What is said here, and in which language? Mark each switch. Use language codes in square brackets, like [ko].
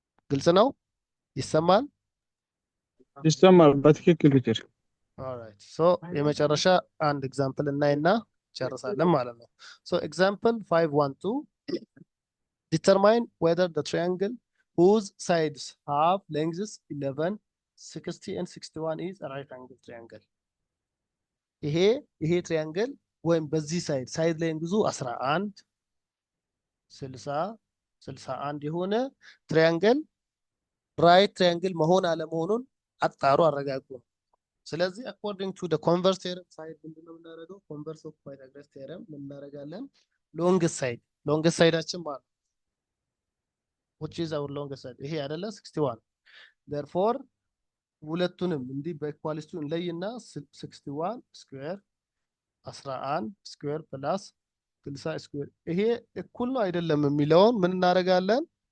[am] ግልጽ ነው? ይሰማል? ይሰማል በትክክል ቲቸር። ኦልራይት ሶ የመጨረሻ አንድ ኤግዛምፕል እናይና ጨርሳለን ማለት ነው። ሶ ኤግዛምፕል 512 [en] determine whether the triangle whose sides have lengths 11, 60 and 61 is a right angle triangle. [am] ይሄ ትሪያንግል ወይም በዚህ ሳይድ ሌንግዙ 11 60 61 የሆነ ትሪያንግል ራይት ትሪያንግል መሆን አለመሆኑን አጣሩ አረጋግጡ። ስለዚህ [en] according to the converse theorem [am] ሳይድ ምንድነው የምናደርገው? [en] converse of Pythagoras theorem [am] ምን እናደርጋለን? longest ሳይዳችን ማለት [en] which is our longest side [am] ይሄ አይደለ 61 therefore ሁለቱንም እንዲህ በኢኳሊቲ እንለይና 61 ስኩዌር 11 ስኩዌር ፕላስ 60 ስኩዌር ይሄ እኩል ነው አይደለም የሚለውን ምን እናደርጋለን?